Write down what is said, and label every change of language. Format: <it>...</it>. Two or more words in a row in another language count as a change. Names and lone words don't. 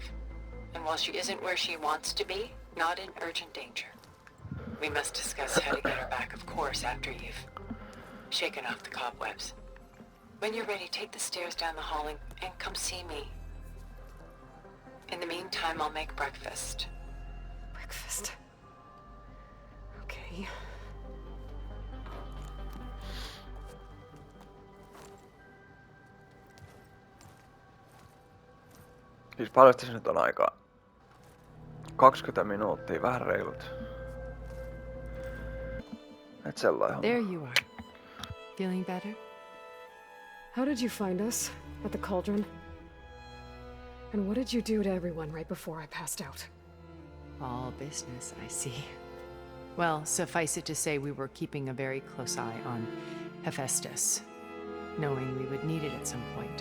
<en>And while she isn't where she wants to be, not in urgent danger. We must discuss how to get her back, of course, after you've shaken off the cobwebs. When you're ready, take the stairs down the hall and come see me. In the meantime, I'll make breakfast. Breakfast. Okay.</en> <fi>Siis paljon tässä nyt on aikaa? 20 minuuttia, vähän reilut. Et sellainen.</fi> <en>There you are. Feeling better? How did you find us? At the cauldron? And what did you do to everyone right before I passed out? All business, I see. Well, suffice it to say we were keeping a very close eye on Hephaestus, knowing we would need it at some point.</en>